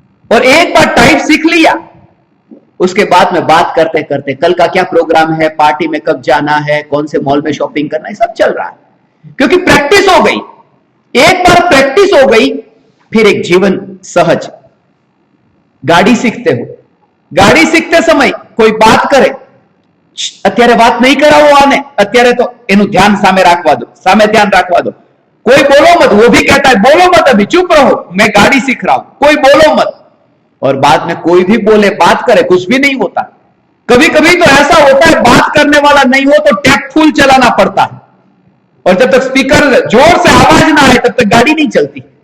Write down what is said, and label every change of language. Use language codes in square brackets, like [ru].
[hi] और एक बार टाइप सीख लिया, उसके बाद में बात करते करते कल का क्या प्रोग्राम है, पार्टी में कब जाना है, कौन से मॉल में शॉपिंग करना है, सब चल रहा है, क्योंकि प्रैक्टिस हो गई। एक बार प्रैक्टिस हो गई, फिर एक जीवन सहज। गाड़ी सीखते हो, गाड़ी सीखते समय कोई बात करे, [gu] અત્યારે વાત નહીં કરાવો આને, અત્યારે તો એનું ધ્યાન સામે રાખવા દો, સામે ધ્યાન રાખવા દો, [hi] कोई बोलो मत। वो भी कहता है बोलो मत, अभी चुप रहो, मैं गाड़ी सीख रहा हूं, कोई बोलो मत। और बाद में कोई भी बोले, बात करे, कुछ भी नहीं होता। कभी कभी तो ऐसा होता है बात करने वाला नहीं हो तो टैप फुल चलाना पड़ता है, और जब तक स्पीकर जोर से आवाज ना आए तब तक गाड़ी नहीं चलती।